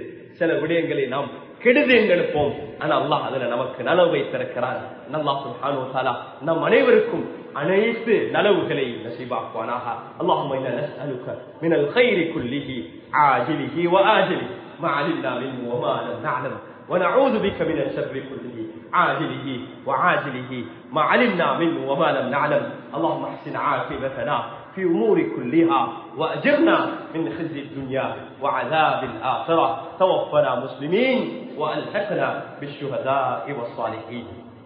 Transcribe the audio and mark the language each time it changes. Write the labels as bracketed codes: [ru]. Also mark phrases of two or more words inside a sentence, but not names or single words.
[ta] சில விடயங்களை நாம் கெடுதி என்று நினைப்போம், ஆனா அல்லாஹ் அதுல நமக்கு நலவு வைத்திருக்கிறார். [ar] الله سبحانه وتعالى [ta] நம் அனைவருக்கும் அனைத்து நலவுகளை நசீபாக்குவானாக. [ar] اللهم إنا نسألك من الخير كله عاجله وآجله ما علمنا منه وما لم نعلم ونعوذ بك من الشر كله عاجله وعاجله ما علمنا منه وما لم نعلم. اللهم احسن عاقبتنا في أمور كلها وأجرنا من خزي الدنيا وعذاب الآخرة. توفنا مسلمين وألحقنا بالشهداء والصالحين.